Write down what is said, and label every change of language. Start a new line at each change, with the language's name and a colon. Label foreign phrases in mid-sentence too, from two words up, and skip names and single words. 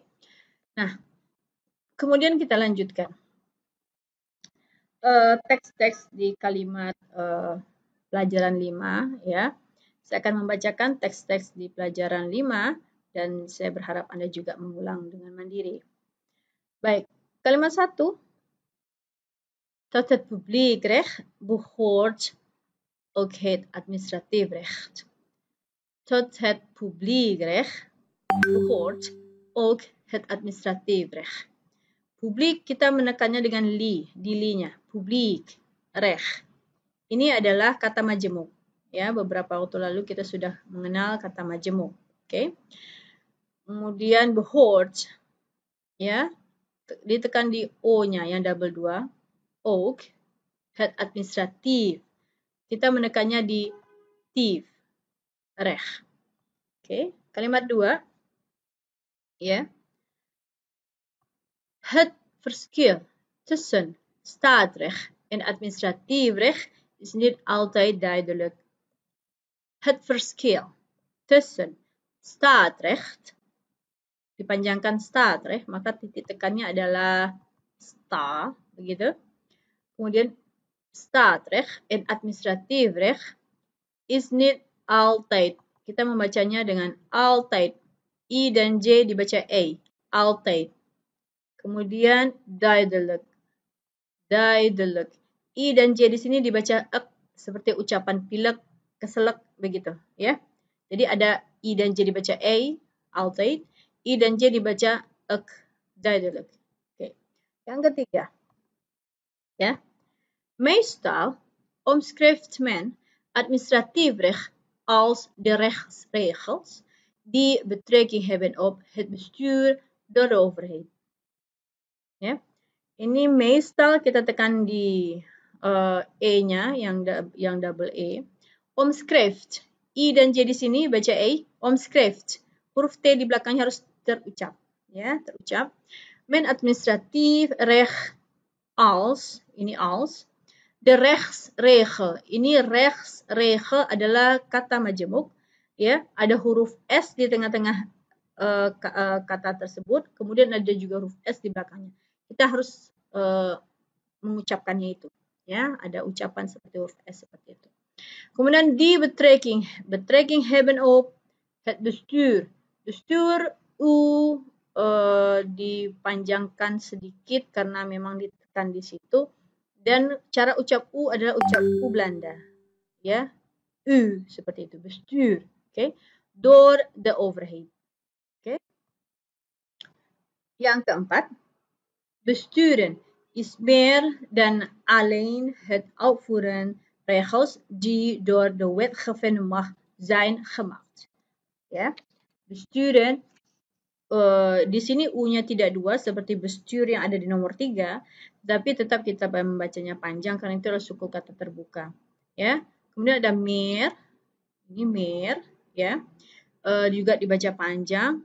Indonesian: Nah, kemudian kita lanjutkan. Teks-teks di kalimat pelajaran 5 ya. Saya akan membacakan teks-teks di pelajaran 5 dan saya berharap Anda juga mengulang dengan mandiri. Baik, kalimat 1.
Dutch: Tot het publiekrecht behoort ook het administratief recht. Tot het publiekrecht behoort ook het administratief recht.
Indonesian: Publiek kita menekannya dengan li, di li-nya.
Dutch: Publiek, recht.
Indonesian: Ini adalah kata majemuk. Ya, beberapa waktu lalu kita sudah mengenal kata majemuk. Oke. Kemudian behoort, ya, ditekan di o-nya yang double 2.
Dutch: Ook, het administratief.
Indonesian: Kita menekannya di tief, recht. Oke. Kalimat 2, ya.
Dutch: Het verschil tussen staatsrecht en administratief recht is niet altijd duidelijk. Het verschil tussen staatsrecht,
Indonesian: dipanjangkan staatsrecht, maka titik tekannya adalah sta, begitu.
Dutch: Kemudian staatsrecht en administratief recht is niet altijd.
Indonesian: Kita membacanya dengan altijd. I dan J dibaca E, altijd. Kemudian duidelijk.
Dutch: Duidelijk.
Indonesian: I dan J di sini dibaca ek seperti ucapan pilek, keselek begitu, ya. Jadi ada I dan J dibaca A, altijd. I dan J dibaca ek, duidelijk. Oke. Yang ketiga. Ya.
Dutch: Meestal omschrijft men administratief recht als de rechtsregels die betrekking hebben op het bestuur door de overheid.
Indonesian: Ya. Ini meestal kita tekan di E-nya yang double E. Omschrijft. I dan J di sini baca E.
Dutch: Omschrijft.
Indonesian: Huruf T di belakangnya harus terucap. Ya, terucap.
Dutch: Men administratief recht als, ini als. De rechtsregel.
Indonesian: Ini rechtsregel adalah kata majemuk. ya, ada huruf S di tengah-tengah kata tersebut, kemudian ada juga huruf S di belakangnya. Kita harus mengucapkannya itu, ya, ada ucapan seperti huruf S seperti itu.
Dutch: Kemudian die betrekking hebben op het bestuur.
Indonesian: Bestuur U dipanjangkan sedikit karena memang ditekan di situ, dan cara ucap U adalah ucap U Belanda, ya, U seperti itu, bestuur, oke,
Dutch: door the overhead, oke.
Indonesian: Yang keempat,
Dutch: besturen is meer dan alleen het uitvoeren regels die door de wetgevende macht zijn gemaakt.
Indonesian: Ya, besturen di sini U-nya tidak 2 seperti bestuur yang ada di nomor 3, tapi tetap kita membacanya panjang karena itu adalah suku kata terbuka. Ya, kemudian ada meer, ini meer, ya, juga dibaca panjang.